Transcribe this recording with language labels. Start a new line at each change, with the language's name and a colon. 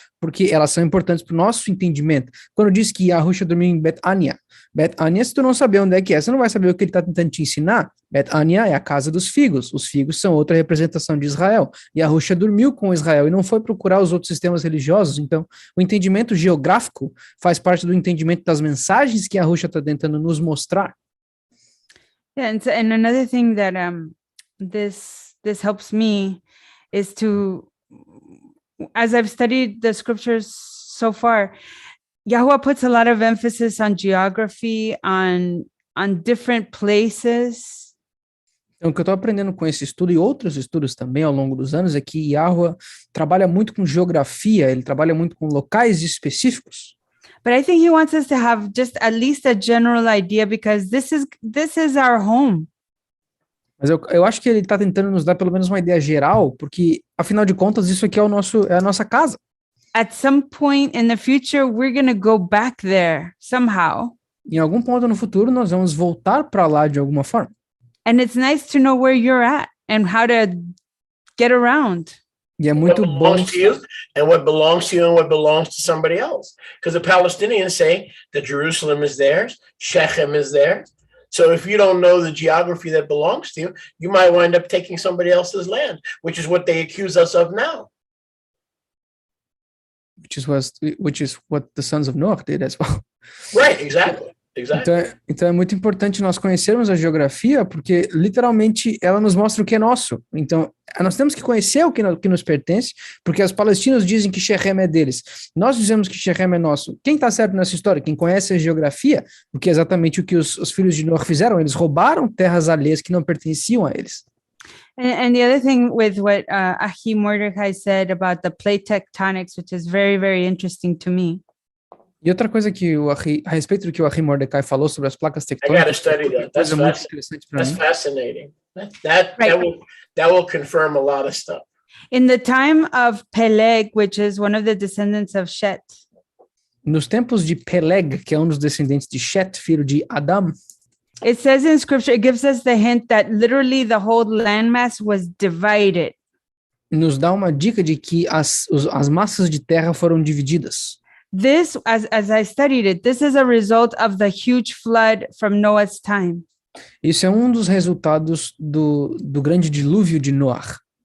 Portuguese: Porque elas são importantes para o nosso entendimento. Quando diz que Yahusha dormiu em Bet-Ania, se tu não saber onde é que é, você não vai saber o que ele está tentando te ensinar. Bet-Ania é a casa dos figos. Os figos são outra representação de Israel. Yahusha dormiu com Israel e não foi procurar os outros sistemas religiosos. Então, o entendimento geográfico faz parte do entendimento das mensagens que Yahusha está tentando nos mostrar.
English: Yeah, and another thing that this helps me is to, as I've studied the scriptures so far, Yahuwah puts a lot of emphasis on geography, on different places.
Portuguese: Então, o que eu estou aprendendo com esse estudo e outros estudos também ao longo dos anos é que Yahuwah trabalha muito com geografia, ele trabalha muito com locais específicos.
English: But I think he wants us to have just at least a general idea, because this is our home.
Portuguese: Mas eu acho que ele está tentando nos dar pelo menos uma ideia geral, porque, afinal de contas, isso aqui é a nossa casa.
English: At some point in the future, we're going to go back there somehow.
Portuguese: Em algum ponto no futuro, nós vamos voltar para lá de alguma forma.
English: And it's nice to know where you're at and how to get around.
Portuguese: E é muito
English: what
Portuguese: bom.
English: belongs to you and what belongs to you and what belongs to somebody else. Because the Palestinians say that Jerusalem is theirs, Shechem is theirs. So if you don't know the geography that belongs to you, you might wind up taking somebody else's land, which is what they accuse us of now. Which is what the sons of Noah did as well. Right, exactly.
Portuguese: Então é muito importante nós conhecermos a geografia, porque literalmente ela nos mostra o que é nosso. Então nós temos que conhecer o que nos pertence, porque os palestinos dizem que Shechem é deles. Nós dizemos que Shechem é nosso. Quem está certo nessa história? Quem conhece a geografia, porque é exatamente o que os filhos de Noah fizeram. Eles roubaram terras alheias que não pertenciam a eles.
English: And the other thing with what Ahi Mordecai said about the plate tectonics, which is very, very interesting to me.
Portuguese: E outra coisa que a respeito do que o Ahi Mordecai falou sobre as placas
English: I got to
Portuguese: tectônicas,
English: study that. That's fascinating. That will confirm a lot of stuff. In the time of Peleg, which is one of the descendants of Shet.
Portuguese: Nos tempos de Peleg, que é um dos descendentes de Shet, filho de Adam,
English: it says in scripture, it gives us the hint that literally the whole landmass was divided.
Portuguese: Nos dá uma dica de que as massas de terra foram divididas.
English: This, as I studied it, this is a result of the huge flood from Noah's time.
Portuguese: Isso é um dos resultados do grande dilúvio de Noah.